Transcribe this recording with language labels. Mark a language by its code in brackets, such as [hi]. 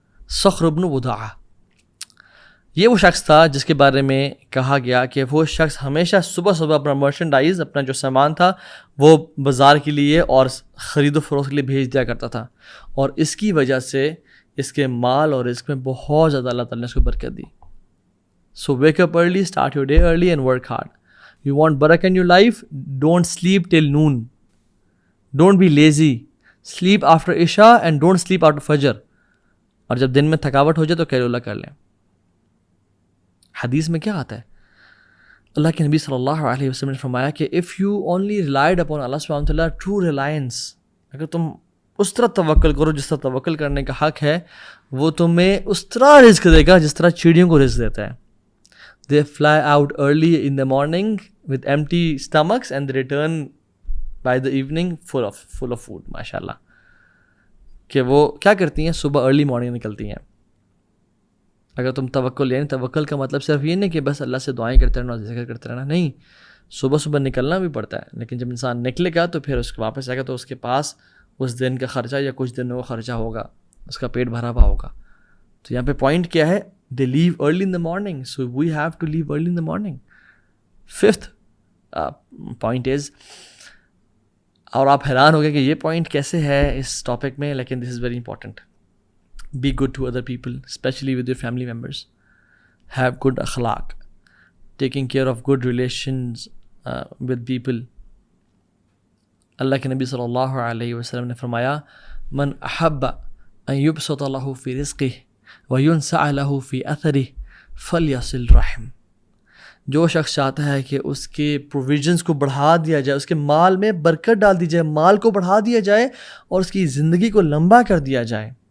[ur] صخر بن وداعہ یہ وہ شخص تھا جس کے بارے میں کہا گیا کہ وہ شخص ہمیشہ صبح اپنا مرچنڈائز, اپنا جو سامان تھا وہ بازار کے لیے اور خرید و فروخت کے لیے بھیج دیا کرتا تھا, اور اس کی وجہ سے اس کے مال اور رزق میں بہت زیادہ اللہ تعالیٰ نے اس کو برکت دی. [en] So wake up early, start your day early and work hard. You want barakah in your life? Don't sleep till noon. Don't be lazy. Sleep after Isha and don't sleep after Fajr. [ur] اور جب دن میں تھکاوٹ ہو جائے تو قیلولہ کر لیں. حدیث میں کیا آتا ہے, اللہ کے نبی صلی اللہ علیہ وسلم نے فرمایا کہ [en] if you only relied upon Allah subhanahu wa ta'ala, true reliance, [ur] اگر تم اس طرح توکل کرو جس طرح توکل کرنے کا حق ہے, وہ تمہیں اس طرح رزق دے گا جس طرح چڑیوں کو رزق دیتا ہے. [en] They fly out early in the morning with empty stomachs and they return by the evening full of food. [ur] ماشاءاللہ, کہ وہ کیا کرتی ہیں, صبح ارلی مارننگ نکلتی ہیں. اگر تم توکل, یعنی توکل کا مطلب صرف یہ نہیں کہ بس اللہ سے دعائیں کرتے رہنا, ذکر کرتے رہنا, نہیں, صبح نکلنا بھی پڑتا ہے, لیکن جب انسان نکلے گا تو پھر اس کو واپس آئے گا تو اس کے پاس اس دن کا خرچہ یا کچھ دنوں کا خرچہ ہوگا, اس کا پیٹ بھرا ہوا ہوگا. تو یہاں پہ پوائنٹ کیا ہے, [en] they leave early in the morning, so we have to leave early in the morning. Fifth point is, [ur] اور آپ حیران ہو گئے کہ یہ پوائنٹ کیسے ہے اس ٹاپک میں, لیکن [en] this is very important. Be good to other people, especially with your family members. Have good akhlaq, taking care of good relations with people. [ur] اللہ کے نبی صلی اللہ علیہ وسلم نے فرمایا, [ar] من احب ان یبسط له فی رزقہ وَيُنْسَعَ لَهُ فِي أَثَرِهِ فَلْيَصِلْ رَحِمْ. [ur] جو شخص چاہتا ہے کہ اس کے پروویژنس کو بڑھا دیا جائے, اس کے مال میں برکت ڈال دی جائے, مال کو بڑھا دیا جائے اور اس کی زندگی کو لمبا کر دیا جائے.